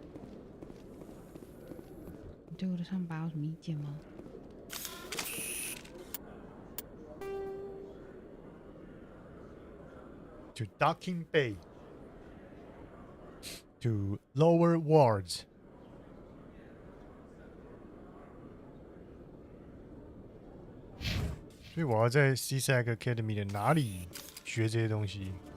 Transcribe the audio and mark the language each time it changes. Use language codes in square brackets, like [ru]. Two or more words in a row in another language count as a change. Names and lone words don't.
[zh] 你对我的上疤有什么意见吗 [en] ？To docking bay. To lower wards. [zh] 所以我要在 C-Sec Academy 的哪里学这些东西？